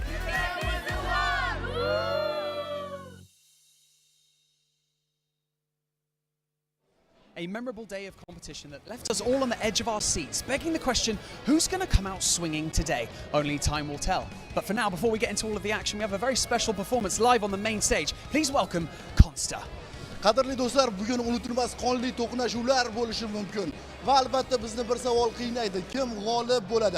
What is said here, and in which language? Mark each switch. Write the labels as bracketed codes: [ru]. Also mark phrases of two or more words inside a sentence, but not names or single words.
[en] A memorable day of competition that left us all on the edge of our seats, begging the question, who's going to come out swinging today? Only time will tell. But for now, before we get into all of the action, we have a very special performance live on the main stage. Please welcome Consta. [uz] Qadrli do'stlar, bugun unutilmas qonli to'qnashuvlar bo'lishi mumkin. Va albatta bizni bir savol qiynaydi. Kim g'olib bo'ladi?